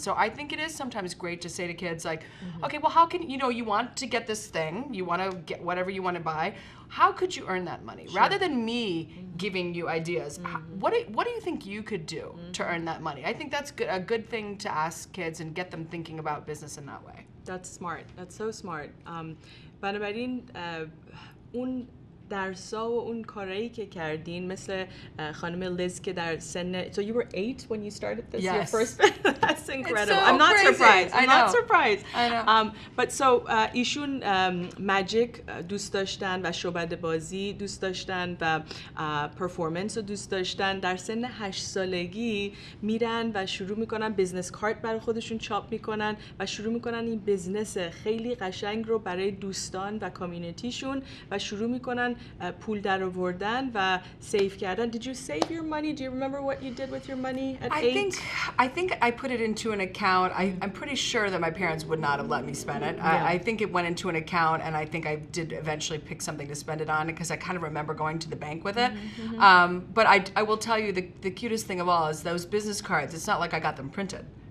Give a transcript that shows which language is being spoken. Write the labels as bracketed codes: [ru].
[en] So I think it is sometimes great to say to kids, like, okay, well, how can, you know, you want to get this thing, you want to get whatever you want to buy, how could you earn that money? Rather than me giving you ideas, what do you think you could do to earn that money? I think that's a good thing to ask kids and get them thinking about business in that way. That's smart. That's so smart. [fa] بنابراین اون درسا و اون کارایی که کردین مثل خانم لیز که در سن [en] So you were 8 when you started this? Yes. Your first That's incredible. So I'm not crazy. surprised. I'm I not know. surprised. I know. But so [fa] ایشون ماجیک دوست داشتن و شعبده بازی دوست داشتن و پرفورمنس رو دوست داشتن. در سن 8 سالگی میرن و شروع میکنن بیزنس کارت برای خودشون چاپ میکنن و شروع میکنن این بیزنس خیلی قشنگ رو برای دوستان و کامیونیتیشون و شروع میکنن پول در آوردن و سیو کردن. [en] Did you save your money? Do you remember what you did with your money at 8? I think I put it into an account. I'm pretty sure that my parents would not have let me spend it. I think it went into an account, and I think I did eventually pick something to spend it on, because I kind of remember going to the bank with it. But I will tell you, the cutest thing of all is those business cards. It's not like I got them printed.